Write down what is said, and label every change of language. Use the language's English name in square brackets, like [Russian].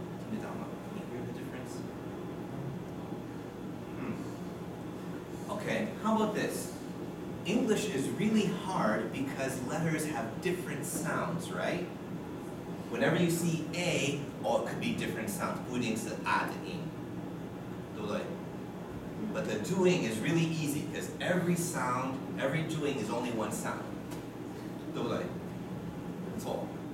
[English] Can you hear the difference? Okay, how about this? English is really hard because letters have different sounds, right? Whenever you see A, oh, it could be different sounds. [Chinese] 不一定是 A 的音，对不对? [English] But the doing is really easy because every sound, every doing is only one sound. [Chinese] 对不对?错.